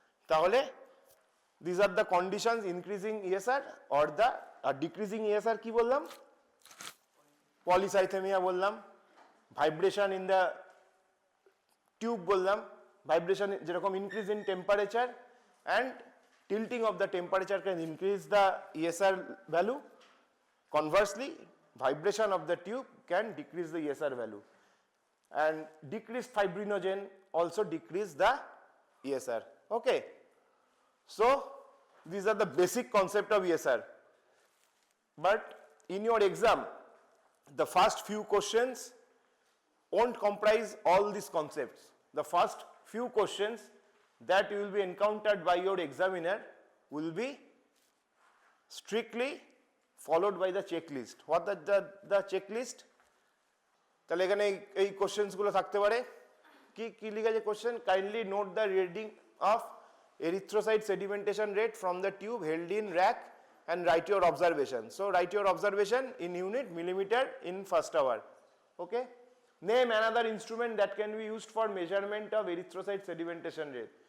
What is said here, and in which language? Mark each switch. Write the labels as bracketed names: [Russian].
[English] তাহলে this are the conditions increasing ESR or the decreasing ESR. [Bangla] কি বললাম? [English] polycythaemia [Bangla] বললাম, [English] vibration in the tube বললাম, vibration [Bangla] যেরকম [English] Increase in temperature and tilting of the temperature can increase the ESR value. Conversely, vibration of the tube can decrease the ESR value, and decreased fibrinogen also decrease the ESR. Okay, so these are the basic concept of ESR, but in your exam the first few questions won't comprise all these concepts. The first few questions that you will be encountered by your examiner will be strictly followed by the checklist. What the checklist? [Bangla] তাহলে এখানে এই questions গুলো থাকতে পারে। কি কি লিখেছে question? [English] Kindly note the reading of erythrocyte sedimentation rate from the tube held in rack and write your observation. So write your observation in unit millimeter in first hour. Okay, name another instrument that can be used for measurement of erythrocyte sedimentation rate.